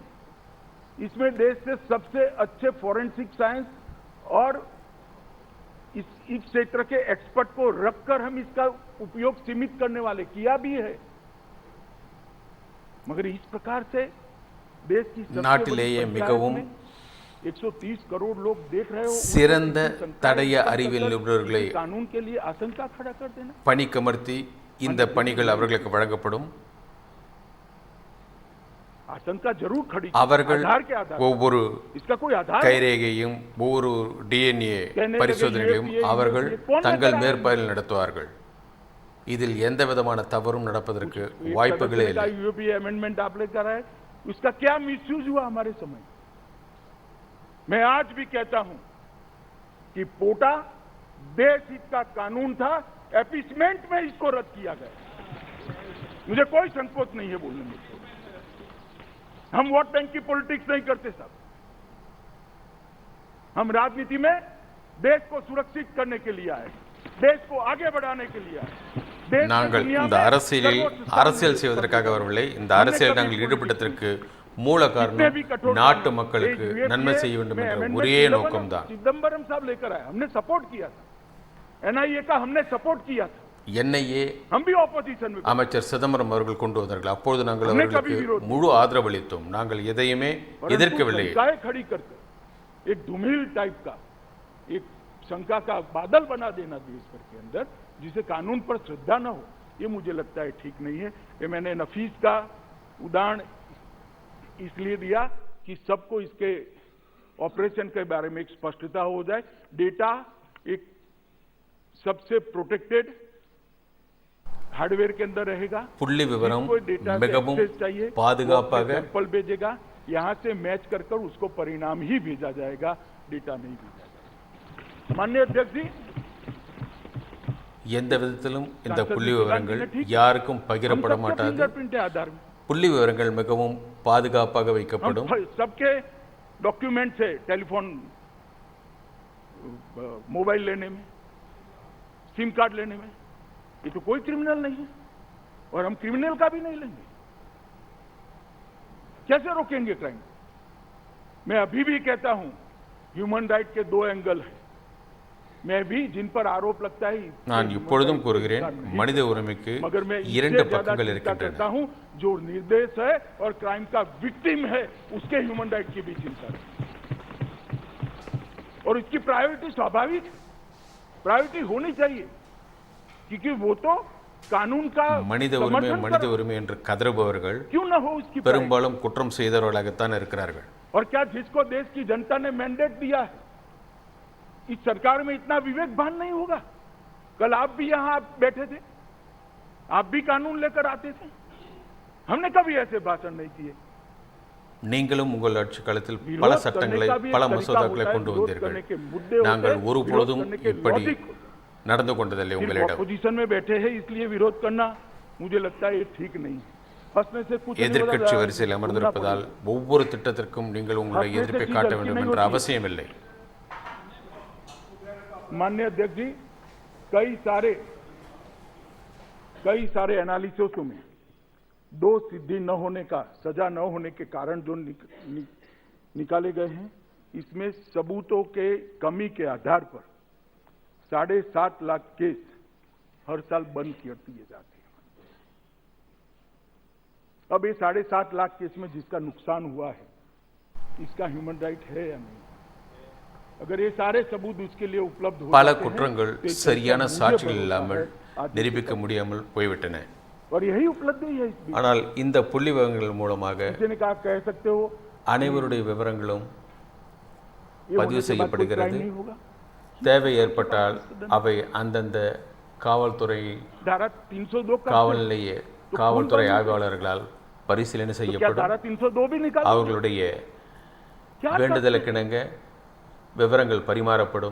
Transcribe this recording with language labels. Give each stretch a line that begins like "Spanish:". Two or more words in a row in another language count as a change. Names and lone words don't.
Hindi: इसमें देश से सबसे अच्छे
English: forensic science
Hindi: और इस क्षेत्र के एक्सपर्ट को रखकर हम इसका उपयोग सीमित करने वाले, किया भी है। मगर इस प्रकार से देश की
Tamil: நாட்டிலேயே மிகவும்
Hindi: 130 करोड़ लोग देख रहे हो,
Tamil: சிறந்த தடய அறிவியல் நிபுணர்களை
Hindi: कानून के लिए आशंका खड़ा कर देना।
Tamil: பணிக்கமர்த்தி இந்த பணிகள் அவர்களுக்கு வழங்கப்படும்।
Hindi: आशंका जरूर खड़ी,
Tamil: அவர்கள்
Hindi: आधार के आधार,
Tamil: ஒவ்வொரு
Hindi: इसका कोई आधार
Tamil: கைரேகையும் ஒவ்வொரு டிஎன்ஏ பரிசோதனைகளையும் அவர்கள் தங்கள் மேற்பார்வையில் நடத்துவார்கள்। இதில் எந்த விதமான தவறும் நடப்பதற்கு வாய்ப்புகளே இல்லை।
Hindi: यूपीए अमेंडमेंट आपने करा है, उसका क्या मिसयूज हुआ हमारे समय। मैं आज भी कहता हूं कि पोटा देश हित का कानून था एपीसमेंट में इसको रद्द किया गया। मुझे कोई संकोच नहीं है बोलने में। हम
English: vote bank
Hindi: की पॉलिटिक्स नहीं करते साहब। हम राजनीति में देश को सुरक्षित करने के लिए आए, देश को आगे बढ़ाने के लिए आए।
Tamil: நாங்கள் இந்த அரசியல் செய்வதற்காக வரவில்லை. இந்த அரசியல் நாங்கள் ஈடுபட்டதற்கு மூல காரணம் நாட்டு மக்களுக்கு நன்மை செய்ய வேண்டும் என்ற ஒரே நோக்கம்தான்.
Hindi: चिदंबरम साहब लेकर आए, हमने सपोर्ट किया था। एनआईए का हमने सपोर्ट किया था।
Tamil: என்ஐஏ
Hindi: हम भी ऑपोजिशन में
Tamil: அமைச்சர் சிதம்பரம் அவர்கள் கொண்டு வந்தார்கள். அப்பொழுது நாங்கள் அவர்களுக்கு முழு ஆதரவு அளித்தோம். நாங்கள் எதையுமே எதிர்க்கவில்லை.
Hindi: खड़ी करके एक धूमिल टाइप का एक शंका का बादल बना देना देश भर के अंदर, जिसे कानून पर श्रद्धा न हो, ये मुझे लगता है ठीक नहीं है। ये मैंने नफीस का उदाहरण इसलिए दिया कि सबको इसके ऑपरेशन के बारे में एक स्पष्टता हो जाए। डेटा एक सबसे
English: protected hardware
Hindi: के अंदर रहेगा।
Tamil: புள்ளி விவரம் மிகவும் பாதுகாப்பாக
Hindi: सैंपल भेजेगा, यहां से मैच कर उसको परिणाम ही भेजा जाएगा, डेटा नहीं भेजा जाएगा। माननीय अध्यक्ष जी,
Tamil: எந்த விதத்திலும் இந்த புள்ளி விவரங்கள் யாருக்கும் பகிரப்பட மாட்டாது. புள்ளி விவரங்கள் மிகவும் பாதுகாப்பாக வைக்கப்படும்.
Hindi: सबके डॉक्यूमेंट है, टेलीफोन, मोबाइल लेने में,
English: SIM card
Hindi: लेने में, ये तो कोई क्रिमिनल नहीं है और हम क्रिमिनल का भी नहीं लेंगे। कैसे रोकेंगे क्राइम? मैं अभी भी कहता हूं
English: human right
Hindi: के दो एंगल है। मैं भी जिन पर आरोप लगता है,
Tamil: நான் இப்பொழுதும் கூறுகிறேன், மனித உரிமைக்கு இரண்டு பக்கங்கள் இருக்கின்றன.
Hindi: हूं जो निर्देश है और क्राइम का विक्टिम है, उसके
English: human right
Hindi: की भी चिंता है और इसकी प्रायोरिटी स्वाभाविक प्रायोरिटी होनी चाहिए, क्योंकि वो तो कानून का
Tamil: மனித உரிமை என்று கதறுபவர்கள்
Hindi: क्यों न हो उसकी
Tamil: பெரும்பாலும் குற்றம் செய்தவர்களாகத்தான் இருக்கிறார்கள்.
Hindi: और क्या जिसको देश की जनता ने मैंडेट दिया है, इस सरकार में इतना विवेक भान नहीं होगा? कल आप भी यहां बैठे थे, आप भी कानून लेकर आते थे, हमने कभी ऐसे भाषण नहीं किए।
Tamil: நீங்களும் உங்கள் ஆட்சி காலத்தில் பல சட்டங்களை பல மசோதாக்களை கொண்டு வந்தீர்கள். நாங்கள் ஒருபொழுதும் இப்படி நடந்து கொண்டதில்லை உங்களிடம்.
Hindi: अपोजिशन में बैठे हैं इसलिए विरोध करना मुझे लगता है ये ठीक नहीं। फंसने से कुछ
Tamil: எதிர்க்கட்சி வரிசையில் அமர்ந்திருப்பதால் ஒவ்வொரு திட்டத்திற்கும் நீங்கள் உங்களுடைய எதிர்ப்பை காட்ட வேண்டும் என்ற அவசியம் இல்லை.
Hindi: माननीय अध्यक्ष जी, कई सारे एनालिसिस में दो सिद्धि न होने का, सजा न होने के कारण जो निकाले गए हैं, इसमें सबूतों के कमी के आधार पर 7.5 लाख केस हर साल बंद कर दिए जाते हैं। अब ये 7.5 लाख केस में जिसका नुकसान हुआ है, इसका
English: human right
Hindi: है या नहीं? अगर ये सारे सबूत उसके लिए उपलब्ध हो
Tamil: பல குற்றங்கள் சரியான சாட்சிகள் இல்லாமல் நிரூபிக்க முடியாமல் போய்விட்டன.
Hindi: और यही उपलब्धि है।
Tamil: ஆனால் இந்த புள்ளி விவரங்கள் மூலமாக
Hindi: कह सकते हो
Tamil: அனைவருடைய விவரங்களும் பதிவு செய்யப்படுகிறது. தேவை ஏற்பட்டால் அவை அந்தந்த காவல்துறை காவல் நிலைய காவல்துறை ஆய்வாளர்களால் பரிசீலனை செய்யப்படும். அவர்களுடைய வேண்டுதலுக்கிணங்க விவரங்கள் பரிமாறப்படும்.